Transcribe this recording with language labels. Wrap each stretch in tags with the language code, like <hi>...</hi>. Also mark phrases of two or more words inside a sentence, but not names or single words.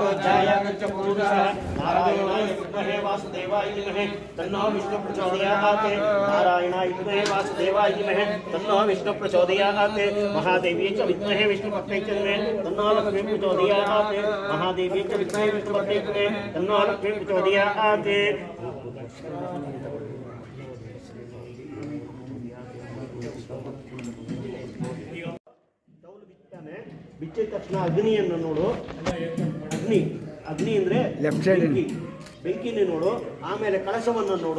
<sa>ध्यायागच्छ पुरुषः नारायणाय विद्महे वासुदेवाय धीमहि तन्नो विष्णुः प्रचोदयात् नारायणाय विद्महे वासुदेवाय धीमहि तन्नो विष्णुः प्रचोदयात् महादेवी च विद्महे विष्णुपत्न्यै च धीमहि तन्नो लक्ष्मी प्रचोदयात् महादेवी च विद्महे विष्णुपत्न्यै च धीमहि तन्नो लक्ष्मी प्रचोदयात्</sa> <kn>ಬಿಚ್ಚಿದ ತಕ್ಷಣ ಅಗ್ನಿಯನ್ನು ನೋಡು. ಅಗ್ನಿ ಅಗ್ನಿ ಅಂದ್ರೆ</kn> <en>left side</en> <kn>ಬೆಂಕಿನೇ ನೋಡು. ಆಮೇಲೆ ಕಳಶವನ್ನು ನೋಡು.</kn>